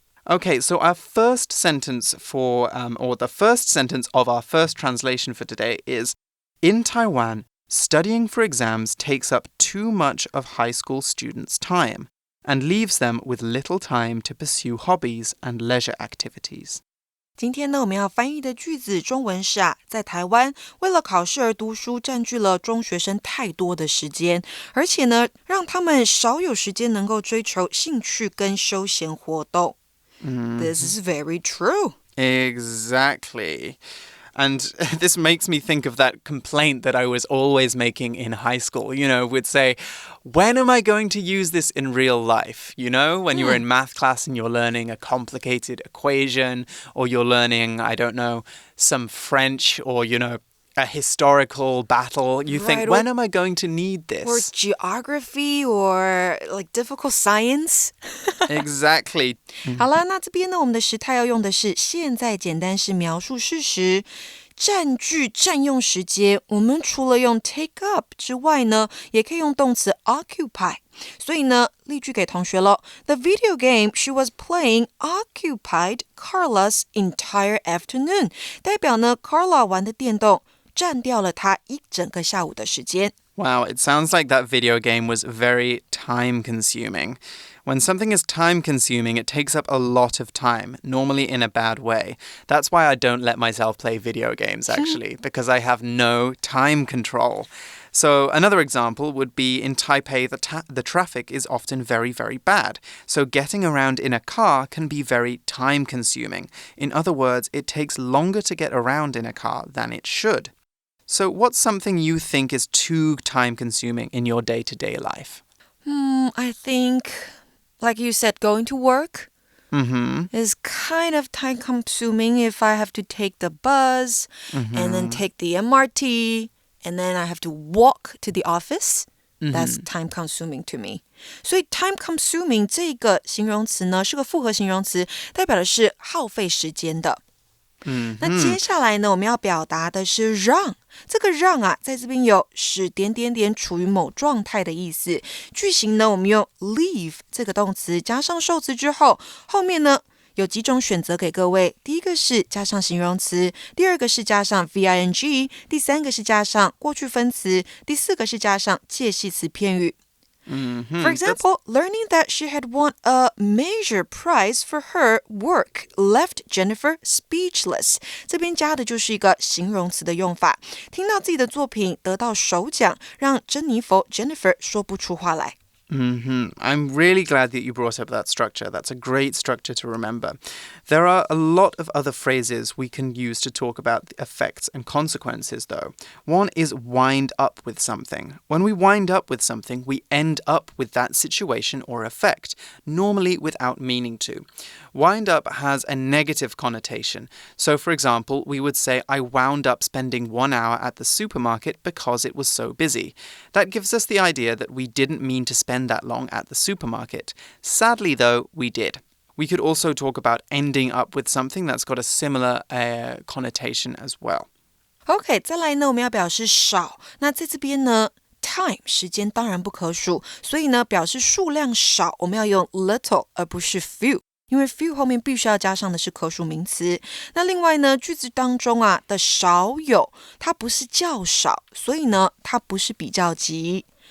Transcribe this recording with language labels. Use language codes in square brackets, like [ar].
[en] Okay, so our first sentence the first sentence of our first translation for today is, in Taiwan, studying for exams takes up too much of high school students' time and leaves them with little time to pursue hobbies and leisure activities. [zh] 今天呢，我们要翻译的句子中文是在台湾为了考试而读书占据了中学生太多的时间，而且呢，让他们少有时间能够追求兴趣跟休闲活动。 [en] This is very true. Exactly. And this makes me think of that complaint that I was always making in high school. We'd say, when am I going to use this in real life? When you were in math class and you're learning a complicated equation, or you're learning, I don't know, some French, or, a historical battle. You think, when am I going to need this? Or geography or difficult science. Exactly. [zh] 好了，那这边呢，我们的时态要用的是现在简单式描述事实。占据、占用时间，我们除了用 take up 之外呢，也可以用动词 occupy。所以呢，例句给同学咯。 [en] The video game she was playing occupied Carla's entire afternoon。 [zh] 代表呢 ，Carla 玩的电动占掉了她一整个下午的时间。 [en] Wow, it sounds like that video game was very time-consuming. When something is time-consuming, it takes up a lot of time, normally in a bad way. That's why I don't let myself play video games, actually, because I have no time control. So another example would be in Taipei, the traffic is often very, very bad. So getting around in a car can be very time-consuming. In other words, it takes longer to get around in a car than it should. So what's something you think is too time-consuming in your day-to-day life? I think, like you said, going to work is kind of time-consuming if I have to take the bus and then take the MRT and then I have to walk to the office. That's time-consuming to me. [zh] 所以 time-consuming 这个形容词呢，是个复合形容词，代表的是耗费时间的。那接下来呢，我们要表达的是让。这个让在这边有使点点点处于某状态的意思。句型呢，我们用 leave 这个动词加上受词之后，后面呢有几种选择给各位。第一个是加上形容词，第二个是加上 VING， 第三个是加上过去分词，第四个是加上介系词片语。 [en] For example, learning that she had won a major prize for her work left Jennifer speechless. [zh] 这边加的就是一个形容词的用法。听到自己的作品得到首奖，让珍妮佛 Jennifer 说不出话来。 [en] I'm really glad that you brought up that structure. That's a great structure to remember. There are a lot of other phrases we can use to talk about the effects and consequences, though. One is wind up with something. When we wind up with something, we end up with that situation or effect, normally without meaning to. Wind up has a negative connotation. So, for example, we would say, I wound up spending 1 hour at the supermarket because it was so busy. That gives us the idea that we didn't mean to spend that long at the supermarket. Sadly, though, we did. We could also talk about ending up with something that's got a similar connotation as well. [zh] OK, 再来呢，我们要表示少。那在这边呢 time 时间当然不可数，所以呢表示数量少，我们要用 little 而不是 few。因为 few 后面必须要加上的是可数名词。那另外呢，句子当中的少有，它不是较少，所以呢，它不是比较级。